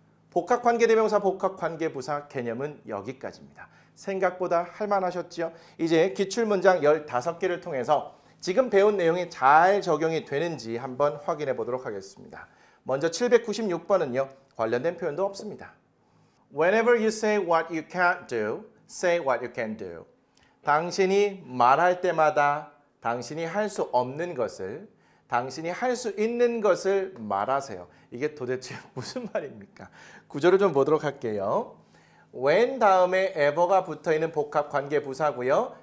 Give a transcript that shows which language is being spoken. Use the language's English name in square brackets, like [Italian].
[Korean] 복합관계대명사, 복합관계부사 개념은 여기까지입니다. 생각보다 할만하셨죠? 이제 기출문장 15개를 통해서 지금 배운 내용이 잘 적용이 되는지 한번 확인해 보도록 하겠습니다. 먼저 796번은요. 관련된 표현도 없습니다. [English] Whenever you say what you can't do, say what you can do. [Korean] 당신이 말할 때마다 당신이 할 수 없는 것을, 당신이 할 수 있는 것을 말하세요. 이게 도대체 무슨 말입니까? 구조를 좀 보도록 할게요. when 다음에 ever가 붙어있는 복합관계부사고요.